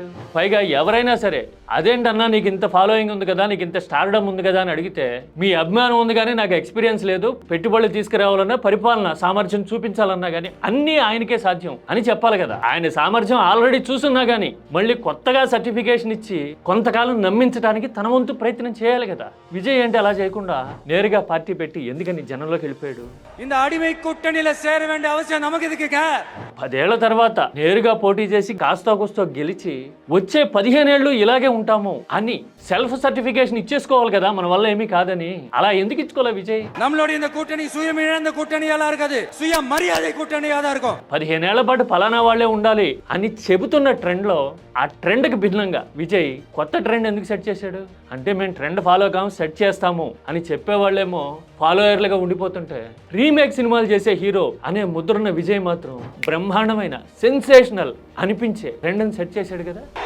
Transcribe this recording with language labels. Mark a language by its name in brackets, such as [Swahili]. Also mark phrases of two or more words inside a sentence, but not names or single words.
[Telugu] పైగా ఎవరైనా సరే అదేంటన్నా నీకు ఇంత ఫాలోయింగ్ ఉంది కదా, నీకు ఇంత స్టార్డమ్ ఉంది కదా అని అడిగితే, మీ అభిమానం ఉంది కానీ నాకు ఎక్స్పీరియన్స్ లేదు, పెట్టుబడులు తీసుకురావాలన్నా, పరిపాలన సామర్థ్యం చూపించాలన్నా కానీ అన్నీ ఆయనకే సాధ్యం అని చెప్పాలి కదా. ఆయన సామర్థ్యం ఆల్రెడీ చూసున్నా కానీ మళ్ళీ కొత్తగా సర్టిఫికేషన్ ఇచ్చి కొంతకాలం నమ్మించడానికి తన వంతు ప్రయత్నం చేయాలి కదా. విజయ్ ఏంటి అలా చేయకుండా నేరుగా పార్టీ పెట్టి ఎందుకని జనంలోకి వెళ్ళిపోయాడు? [Tamil] இந்த அடிமை கூட்டணியில சேர வேண்டிய அவசியம் நமக்கு எதுக்குங்க? [Telugu] 10 ఏళ్ల తర్వాత నేరుగా పోటీ చేసి కాస్తో కూస్తో గెలిచి వచ్చే 15 ఏళ్ళు ఇలాగే ఉంటాము అని [English] self certification [Telugu] ఇచ్చేసుకోవాలి కదా, మన వల్ల ఏమీ కాదని. అలా ఎందుకు ఇచ్చుకోలే విజయ్? [Tamil] நம்மளோட இந்த கூட்டணி சுயம் இழந்த கூட்டணியால இருக்காது, சுய மரியாதை கூட்டணியா தான் இருக்கும். [Telugu] 15 ఏళ్ల పాటు ఫలానా వాళ్లే ఉండాలి అని చెబుతున్న ట్రెండ్ లో ఆ ట్రెండ్కి భిన్నంగా విజయ్ కొత్త ట్రెండ్ ఎందుకు సెట్ చేశాడు? అంటే మేము [English] trend follow [Telugu] కాము, సెట్ చేస్తాము అని చెప్పేవాళ్ళేమో ఫాలోయర్లుగా ఉండిపోతుంటే, రీమేక్ సినిమాలు చేసే హీరో అనే ముద్రన్న విజయ్ మాత్రం బ్రహ్మాండమైన సెన్సేషనల్ అనిపించే ట్రెండ్ని సెట్ చేశాడు కదా.